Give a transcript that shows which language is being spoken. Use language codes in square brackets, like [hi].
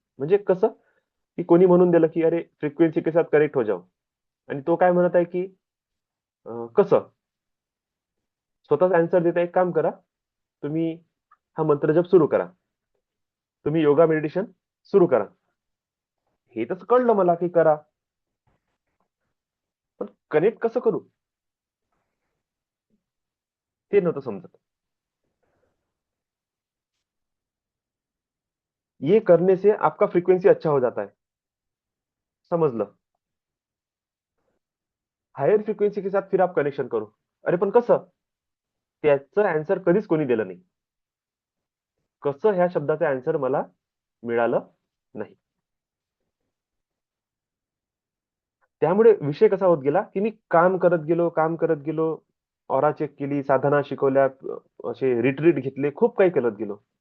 [mr] म्हणजे कसं की कोणी म्हणून दिलं की [hi] अरे फ्रिक्वेन्सी के साथ कनेक्ट हो जाओ, [mr] आणि तो काय म्हणत आहे की कसं स्वतःच आन्सर देता, एक काम करा, तुम्ही हा मंत्र जप सुरू करा, तुम्ही योगा मेडिटेशन सुरू करा. हे तर कळलं मला की करा, पण कनेक्ट कसं करू ते नव्हतं समजत. [hi] ये करने से आपका फ्रीक्वेंसी अच्छा हो जाता है, [mr] समजलं. [hi] हायर फ्रिक्वेन्सी के साथ फिर आप कनेक्शन करू. [mr] अरे पण कसं, त्याचं आन्सर कधीच कोणी दिलं नाही. कसं ह्या शब्दाचं आन्सर मला मिळालं नाही. त्यामुळे विषय कसा होत गेला की मी काम करत गेलो, काम करत गेलो, ऑरा चेक केली, साधना शिकवल्या, असे रिट्रीट घेतले, खूप काही करत गेलो.